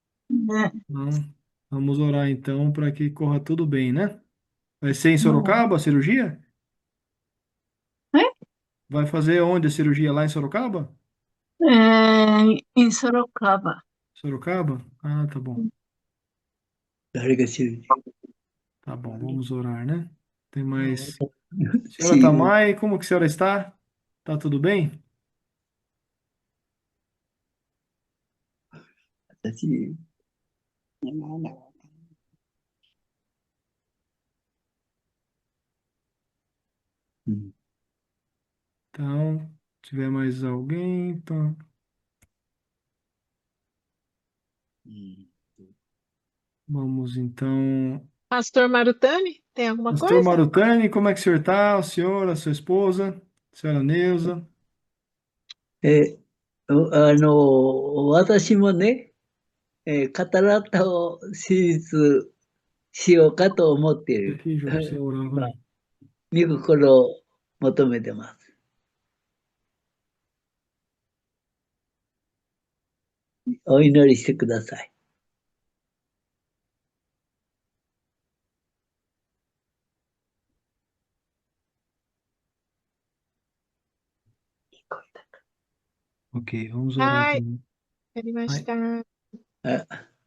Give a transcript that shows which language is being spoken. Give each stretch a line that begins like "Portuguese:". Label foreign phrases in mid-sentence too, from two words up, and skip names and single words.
Portuguese: Então, vamos orar então para que corra tudo bem, né? Vai ser em Sorocaba a cirurgia? Vai fazer onde a cirurgia? Lá em Sorocaba? em Sorocaba. Sorocaba? Ah, tá bom.
Japanese: 誰が知る
Portuguese: Tá bom, vamos orar, né? Tem mais.
Japanese: し
Portuguese: Senhora Tamai, como que a senhora está? Tá tudo bem?
Japanese: 私、うん、
Portuguese: Então, se tiver mais alguém, então,
Japanese: うん、
Portuguese: vamos então. Pastor Marutani, tem alguma Pastor coisa? Marutani, como é que o senhor está? O senhor, a sua esposa, a senhora Neuza?
Japanese: 私もね、カタラクタを手術しようかと思ってい
Portuguese: Fica
Japanese: る。
Portuguese: aqui, João, pra você orar,
Japanese: まあ、
Portuguese: vai.
Japanese: 御心を求めてます。お祈りしてください。
Portuguese: Ok, vamos orar Ai, também. Ai,
Japanese: arimashita. あ、